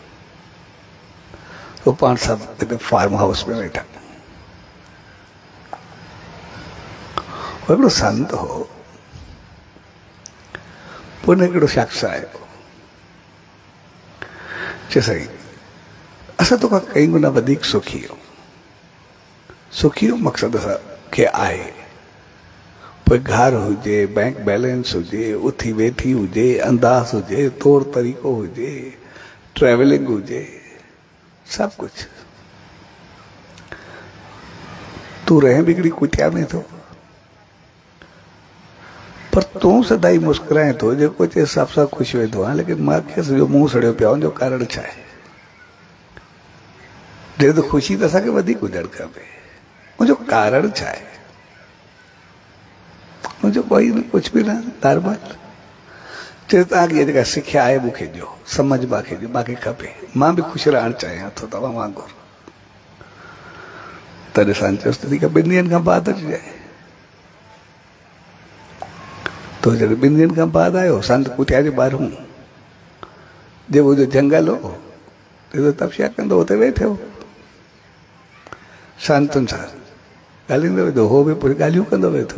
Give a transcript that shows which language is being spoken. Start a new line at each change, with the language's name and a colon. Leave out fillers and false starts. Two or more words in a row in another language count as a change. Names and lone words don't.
Sindhi: तो पाण सभु हिते फार्म हाउस में वेठा, हिकिड़ो संत हो, पोइ हिकिड़ो शख़्स आयो, चए साईं असां तोखां कई गुना वधीक सुखी आहियूं। सुखी जो मक़सदु असांखे आहे पोइ घर हुजे, बैंक बैलेंस हुजे, उथी वेठी हुजे, अंदाज़ हुजे, तौर तरीक़ो हुजे, ट्रेवलिंग हुजे,
Hindi: सब कुछ।
Sindhi: तू रहे बिगड़ी कुटिया में तो, पर तू सदाई मुस्कुराए तो जेको चए सब सां ख़ुशि वेंदो आहे, लेकिन मूंखे सॼो मुंहुं सड़ियो पियो जो कारण छा आहे? जे तो ख़ुशी त असांखे वधीक हुजणु खपे, उनजो कारण छा आहे?
Hindi: मुझे कोई न कुछ भी ना नॉर्मल
Sindhi: चए तव्हांखे जेका सिखिया आहे मूंखे ॾियो, सम्झ मूंखे ॾियो, मूंखे खपे, मां बि ख़ुशि रहणु चाहियां थो तव्हां वांगुरु। तॾहिं असां चयोसि ठीकु आहे, 2 ॾींहंनि खां बाद अचिजांइ। तो जॾहिं 2 ॾींहंनि खां बाद आयो, संत कुटिया जे ॿाहिरूं जेको जो जंगल हो तपस्या कंदो हुते वेठो संतुनि सां ॻाल्हाईंदो वेठो, हो बि पूरी ॻाल्हियूं कंदो वेठो।